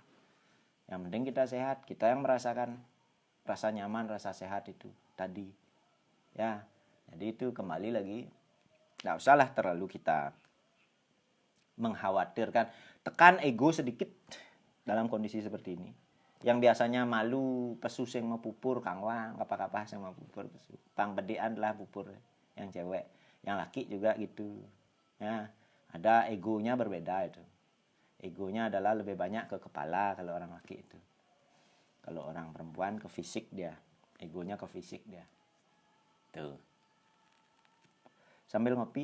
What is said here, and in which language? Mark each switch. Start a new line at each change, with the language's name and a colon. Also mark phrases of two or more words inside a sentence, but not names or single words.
Indonesian: Yang penting kita sehat, kita yang merasakan rasa nyaman, rasa sehat itu tadi. Ya, jadi itu kembali lagi, nggak usahlah terlalu kita mengkhawatirkan. Tekan ego sedikit dalam kondisi seperti ini. Yang biasanya
Balinese: malu pesu sing mau pupur kangwang apa-apa sing mau pupur pesu. Pang bedean lah pupur
Indonesian: yang cewek, yang laki juga gitu. Ya, ada egonya berbeda itu. Egonya adalah lebih banyak ke kepala kalau orang laki itu. Kalau orang perempuan ke fisik dia. Egonya ke fisik dia. Tuh. Sambil ngopi.